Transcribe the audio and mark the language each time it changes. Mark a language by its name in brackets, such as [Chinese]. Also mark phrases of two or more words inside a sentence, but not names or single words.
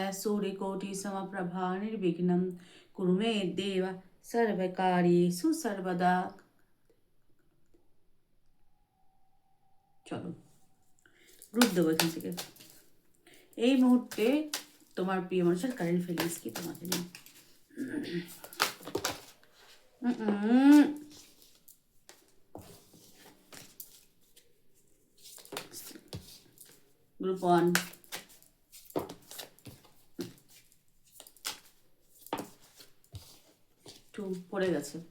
[Sanskrit] सूर्यकोटि समप्रभा निर्विघ्नं कुरु मे देव सर्वकार्येषु सर्वदा। [Bangla] চলো গ্রুপ দেবো এখান থেকে। এই মুহূর্তে তোমার প্রিয় মানুষের [English] current feelings [Bangla] কি তোমাকে নিয়ে। গ্রুপ 1, পড়ে গেছে।